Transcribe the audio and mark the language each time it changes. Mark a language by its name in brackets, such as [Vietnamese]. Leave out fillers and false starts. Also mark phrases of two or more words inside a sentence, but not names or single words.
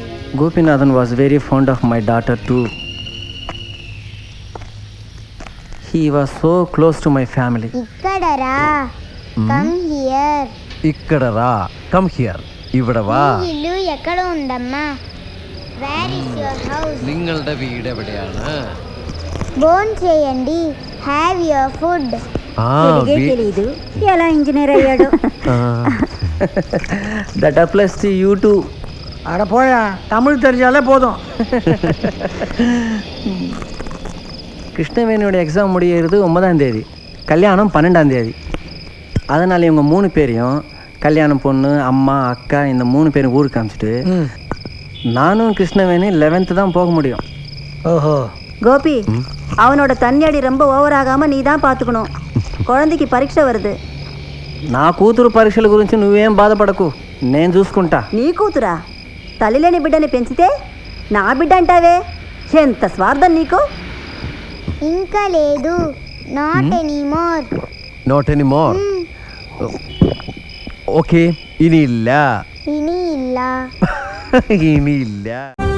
[English] Gopinathan was very fond of my daughter too. He was so close to my family. [Telugu] ఇక్కడరా [English] come here [Telugu] ఇక్కడ రా, [English] come here, [Malayalam] ഇവിടെ വാ. [Telugu] ఇల్లు ఎక్కడ ఉందమ్మా? [English] Where is your house? [Malayalam] നിങ്ങളുടെ വീട് എവിടെയാണ്? [Telugu] బోన్ చేయండి. [English] Have your food. [Telugu] తెలుగే తెలీదు, ఎలా ఇంజనీర్ అయ్యాడు? [English] That applies to you too. [Tamil] அட போயா, தமிழ் தெரிஞ்சாலே போதும். கிருஷ்ணவேணியோட எக்ஸாம் முடியறது 9ஆம் தேதி, கல்யாணம் 12ஆம் தேதி. அதனால் இவங்க 3 பேரையும் கல்யாணம் பொண்ணு, அம்மா, அக்கா இந்த 3 பேரும் ஊருக்கு காமிச்சிட்டு நானும் கிருஷ்ணவேணி 11th தான் போக முடியும். ஓஹோ. கோபி, அவனோட தண்ணி ரொம்ப ஓவர் ஆகாம நீ தான் பாத்துக்கணும். குழந்தைக்கு பரீட்சை வருது. [Telugu] నా కూతురు పరీక్షల గురించి నువ్వేం బాధపడకు, నేను చూసుకుంటా. నీ కూతురా? తల్లిలేని బిడ్డని పెంచితే నా బిడ్డ అంటావే, ఎంత స్వార్థం నీకు. ఇంకా లేదు. [English] Not anymore. Not any more. [Malayalam] ഓക്കെ, ഇനിയില്ല. ഇനി ഇല്ല. ഇനിയില്ല.